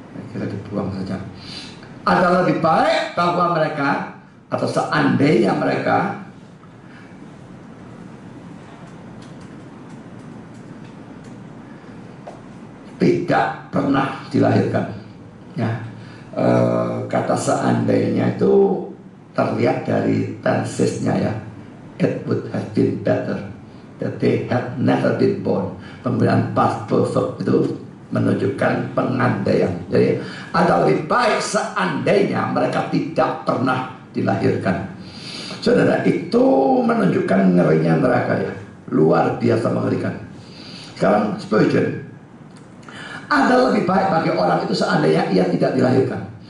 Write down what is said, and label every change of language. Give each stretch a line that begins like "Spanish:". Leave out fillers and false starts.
Indonesian: Kira dibuang saja. Adalah lebih baik bahwa mereka, atau seandainya mereka tidak pernah dilahirkan. Ya, kata seandainya itu terlihat dari tensesnya ya.
English: It would have been better that they had never been born.
Indonesian: Penggunaan past perfect itu menunjukkan pengandaian. Jadi ada lebih baik seandainya mereka tidak pernah dilahirkan. Saudara, itu menunjukkan ngerinya neraka ya. Luar biasa mengerikan. Sekarang Spurgeon, ada lebih baik bagi orang itu seandainya ia tidak dilahirkan.